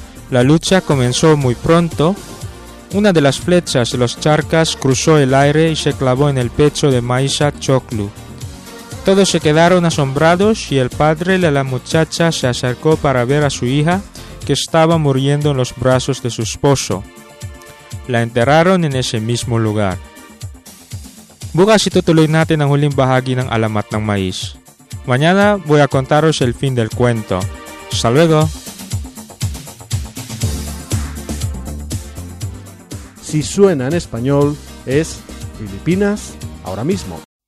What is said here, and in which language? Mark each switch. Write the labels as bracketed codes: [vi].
[es] La lucha comenzó muy pronto. Una de las flechas de los charcas cruzó el aire y se clavó en el pecho de Maísa Choclu. Todos se quedaron asombrados y el padre de la muchacha se acercó para ver a su hija, que estaba muriendo en los brazos de su esposo. La enterraron en ese mismo lugar. [tl] Bukas itutuloy natin ang huling bahagi ng Alamat ng Mais. [es] Mañana voy a contaros el fin del cuento. Hasta luego! Si suena en español, es Filipinas ahora mismo.